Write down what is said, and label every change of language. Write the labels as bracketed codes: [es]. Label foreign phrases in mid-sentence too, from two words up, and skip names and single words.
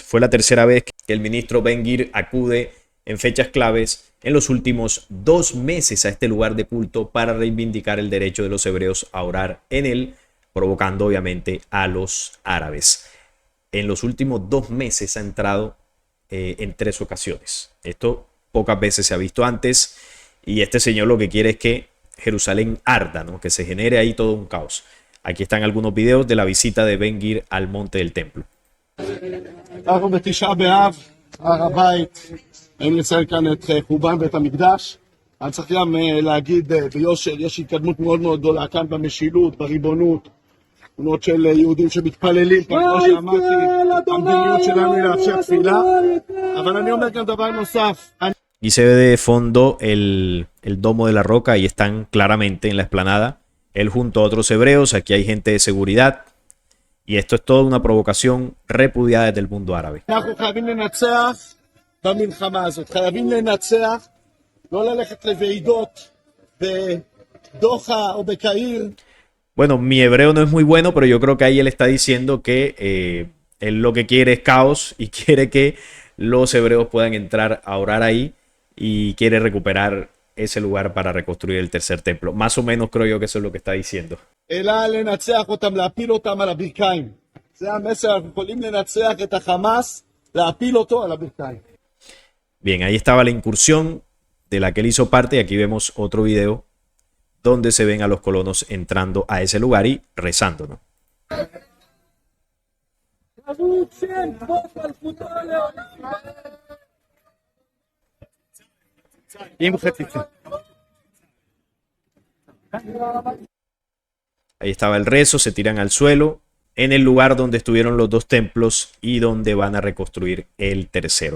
[es] Fue la tercera vez que el ministro Ben-Gvir acude en fechas claves en los últimos 2 meses a este lugar de culto para reivindicar el derecho de los hebreos a orar en él, provocando obviamente a los árabes. en los últimos 2 meses ha entrado en 3 ocasiones. Esto pocas veces se ha visto antes y este señor lo que quiere es que Jerusalén arda, ¿no? Que se genere ahí todo un caos. Aquí están algunos videos de la visita de Ben Gvir al monte del templo. [he] אנחנו בתשעה באב, הר הבית, היינו לציין כאן את חורבן בית המקדש. אני צריך גם להגיד ביושר, יש התקדמות מאוד מאוד גדולה כאן במשילות, בריבונות, תמונות של יהודים שמתפללים, כמו שאמרתי, המדיניות שלנו היא לאפשר תפילה, אבל אני אומר גם דבר נוסף. [es] Y se ve de fondo el domo de la roca, y están claramente en la explanada, él junto a otros hebreos. Aquí hay gente de seguridad. Y esto es toda una provocación repudiada desde el mundo árabe. [he] אנחנו חייבים לנצח במלחמה הזאת, חייבים לנצח, לא ללכת לוועידות בדוחה או בקהיר. [es] Bueno, mi hebreo no es muy bueno, pero yo creo que ahí él está diciendo que él lo que quiere es caos y quiere que los hebreos puedan entrar a orar ahí y quiere recuperar ese lugar para reconstruir el tercer templo. Más o menos creo yo que eso es lo que está diciendo. [he] אלא לנצח אותם, להפיל אותם על הברכיים. זה המסר, אנחנו יכולים לנצח את החמאס, להפיל אותו על הברכיים. [es] Bien, ahí estaba la incursión de la que él hizo parte, y aquí vemos otro video donde se ven a los colonos entrando a ese lugar y rezando, ¿no? Ahí estaba el rezo, se tiran al suelo en el lugar donde estuvieron los 2 templos y donde van a reconstruir el tercero.